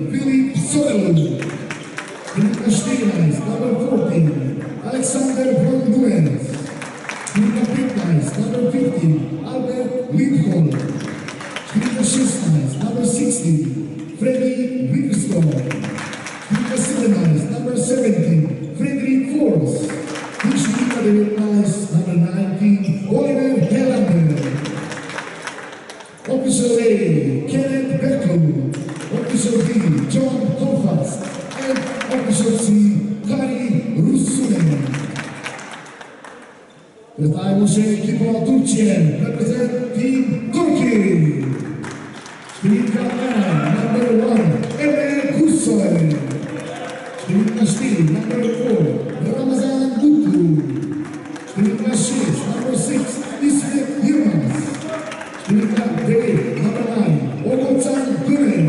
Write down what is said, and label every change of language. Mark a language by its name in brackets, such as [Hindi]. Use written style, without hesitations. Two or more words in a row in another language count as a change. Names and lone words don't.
[Slovenian] Filip Soderlund, številka 14, number 14, Alexander von Duens, številka 15, number 15, Albert Lindholm, številka 16, number 16, Freddy Wickerstone, številka 17, number 17, Fredrik Fors, in številka 19, number 19, Oliver Helander. [English] Official A, Kenneth Becklund, Official B, John Tofast, and Official C, Kari Russunen. [Slovenian] Predstavimo še ekipo Turčije, reprezent Team Turkey. Številka 1, number 1, Emre Kursoy. Številka 4, number 4, Ramazan Gutlu. Številka 6, number 6, Ismet Yilmaz. Številka 9, number 9, Ogocan Gülen.